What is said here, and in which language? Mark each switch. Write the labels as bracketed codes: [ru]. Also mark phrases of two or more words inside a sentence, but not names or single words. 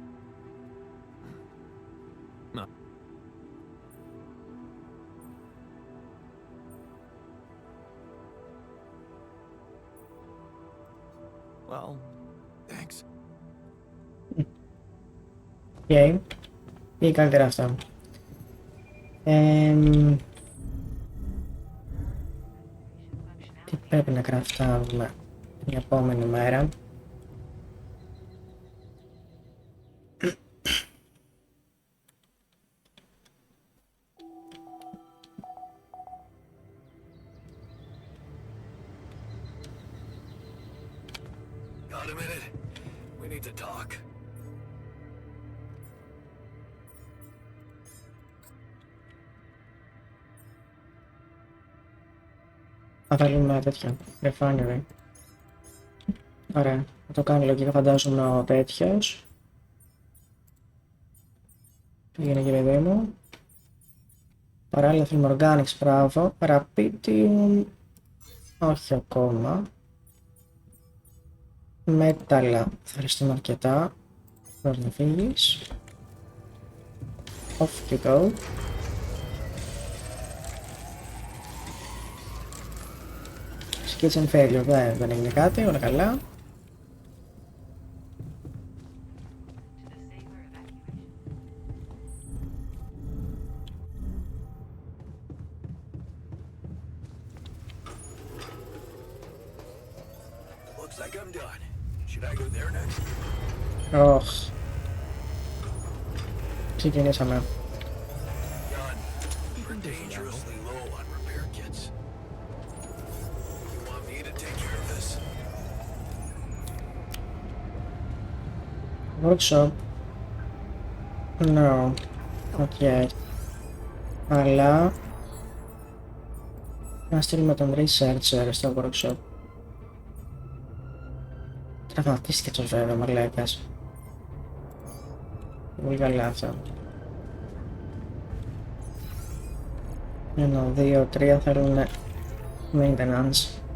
[en] No. Well, thanks. [el] Okay. Ή καλύτερα αυτό. Τι πρέπει να κραφτάμε την επόμενη μέρα. [en] Got a minute? We need to talk. [el] Θα θέλουμε τέτοια. Refinery. Ωραία. Θα το κάνει λογικά φαντάζομαι ο τέτοιος. Πήγαινε και παιδί μου. Παράλληλα θέλουμε organics, μπράβο. Rapitium. Όχι ακόμα. Μέταλλα. Θα ευχαριστούμε αρκετά. Πρέπει να φύγεις. [en] Off you go. Kitchen failure, [el] δεν έγινε κάτι, όλα καλά. [en] Looks like I'm done. Should I go there next? [el] Ωχ. Ξεκινήσαμε. [en] Done. We're dangerously low on repair kits. You want me to take care of this? Workshop. No. [el] Okay. Αλλά να στείλουμε τον researcher στο workshop. Τραυματίστηκε το βέβαια, μαλάκας. Πολύ καλά αυτό. 1, 2, 3 θέλουν maintenance.